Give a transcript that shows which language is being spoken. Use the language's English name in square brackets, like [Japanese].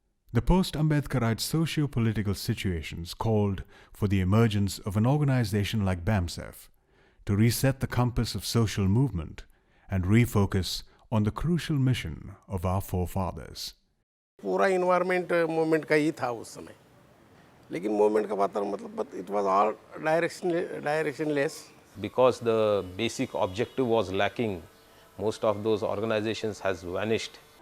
[English] The post-Ambedkarite socio-political situations called for the emergence of an organization like BAMSEF to reset the compass of social movement and refocus on the crucial mission of our forefathers. [Hindi] पूरा environment movement का ही था उस समय, लेकिन movement का वातावरण मतलब [English] It was all directionless. Because the basic objective was lacking, most of those organizations has vanished.